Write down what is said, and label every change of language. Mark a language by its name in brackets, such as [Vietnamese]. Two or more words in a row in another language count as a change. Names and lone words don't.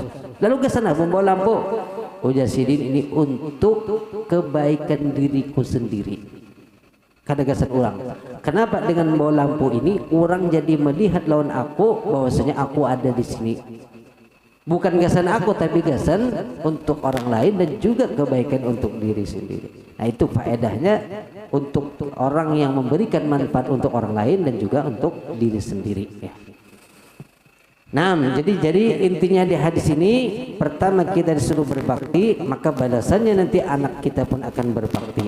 [Indonesian] Lalu ke sana membawa lampu. [Banjar] Ujar sidin [Indonesian] ini untuk kebaikan diriku sendiri. [Banjar] Kadagasan orang. [Indonesian] Kenapa dengan bawa lampu ini orang jadi melihat lawan aku bahwasanya aku ada di sini. Bukan gasan aku tapi gasan untuk orang lain dan juga kebaikan untuk diri sendiri. Nah itu faedahnya untuk orang yang memberikan manfaat untuk orang lain dan juga untuk diri sendiri. Ya. Nah, jadi intinya di hadis ini pertama kita disuruh berbakti, maka balasannya nanti anak kita pun akan berbakti.